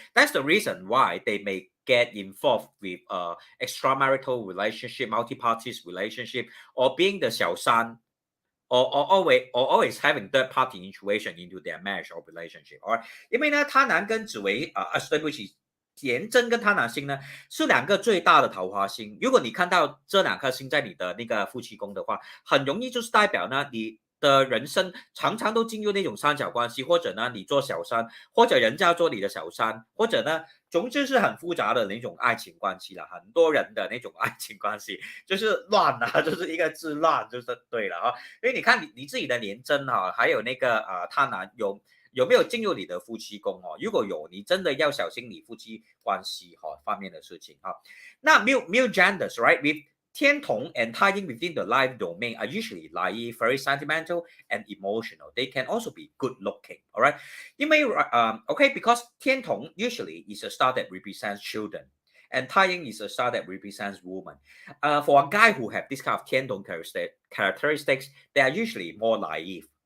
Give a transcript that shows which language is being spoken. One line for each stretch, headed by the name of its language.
English: That's the reason why they may get involved with extramarital relationship, multi-parties relationship, or being the 小三, or always having third party intuition into their marriage or relationship, all right?
Chinese: 因为呢，贪婪跟紫微对不起，廉贞跟贪婪星呢是两个最大的桃花星。如果你看到这两颗星在你的那个夫妻宫的话，很容易就是代表呢，的人生常常都进入那种三角关系，或者呢你做小三，或者人家做你的小三，或者呢总之是很复杂的那种爱情关系了，很多人的那种爱情关系就是乱啊，就是一个字乱就是对了啊。因为你看你自己的廉贞哈，还有那个贪婪有没有进入你的夫妻宫哦？如果有，你真的要小心你夫妻关系方面的事情哈。
English: 那 male genders right with 天同 and 太阴 within the life domain are usually naive, very sentimental and emotional. They can also be good looking. All right. You may okay because 天同 usually is a star that represents children. And Taiying is a star that represents woman. For a guy who have this kind of 天同 characteristics, they are usually more naive.